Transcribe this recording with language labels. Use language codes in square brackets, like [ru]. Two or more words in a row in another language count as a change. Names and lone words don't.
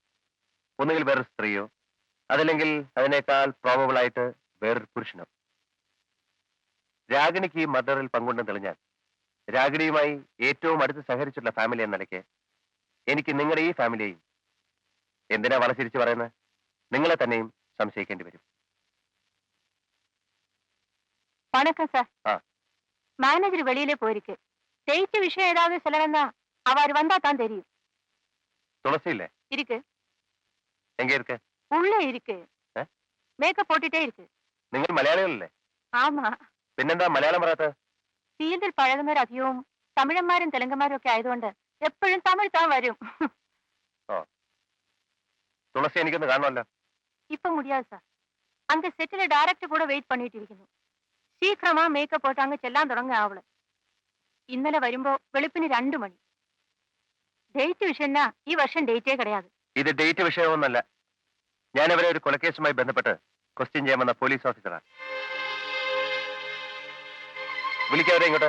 [ml] ഒന്നുകിൽ വേറൊരു സ്ത്രീയോ, അതല്ലെങ്കിൽ അതിനേക്കാൾ പ്രോബബിൾ ആയിട്ട് വേറൊരു പുരുഷനോ. രാഗിണിക്ക് ഈ മർഡറിൽ പങ്കുണ്ടെന്ന് തെളിഞ്ഞാൽ രാഗിണിയുമായി ഏറ്റവും അടുത്ത് സഹകരിച്ചിട്ടുള്ള ഫാമിലി എന്ന നിലയ്ക്ക് എനിക്ക് നിങ്ങളുടെ ഈ ഫാമിലിയെയും, എന്തിനാ വളച്ചിരിച്ച് പറയുന്നത്, നിങ്ങളെ തന്നെയും സംശയിക്കേണ്ടി വരും. [ta] வணக்கம் சார். ஆ. மேனேஜர் வெளியிலே போயிருக்கு. டேட் விஷயம் ஏதாவது சொல்லணும்னா அவர் வந்தா தான் தெரியும். [ml] തുളസി ഇല്ലേ? [ta] இருக்கு, എங்கே இருக்கு? உள்ள இருக்கு. மேக்கப் போட்டுட்டே இருக்கு. [ml] നിങ്ങൾ മലയാളികളല്ലേ? [ta] ஆமா. [ml] പിന്നെന്താ മലയാളം പറയാത്തത്? ഫീൽഡിൽ പഴകുന്നവർ അധികവും തമിഴന്മാരും തെലുങ്കന്മാരും ഒക്കെ ആയതുകൊണ്ട് എപ്പോഴും [ta] தமிழ் தான் வரும். [ml] തുളസി എനിക്കൊന്ന് കാണണമല്ലോ. [ta] இப்ப முடியாது சார். அங்க செட்டில டைரக்டர் கூட வெயிட் பண்ணிட்டு இരിക്കുന്നു. சீக்கிரமா மேக்கப் போட்டு அங்க [ml] ചെല്ലാൻ തുടങ്ങ അവള്. ഇന്നലെ വരുമ്പോ വെളുപ്പിന് 2 മണി. ഡേറ്റ് വിഷയന്നാ ഈ വർഷം [ta] டேட்டே கிடையாதே. [ml] ഇത് ഡേറ്റ് വിഷയമൊന്നല്ല. ഞാൻ അവരെ ഒരു കൊലക്കേസുമായി ബന്ധപ്പെട്ട് ക്വസ്റ്റ്യൻ ചെയ്യാൻ വന്ന പോലീസ് ഓഫീസറാണ്. വിളിക്കവരെ ഇങ്ങോട്ട്.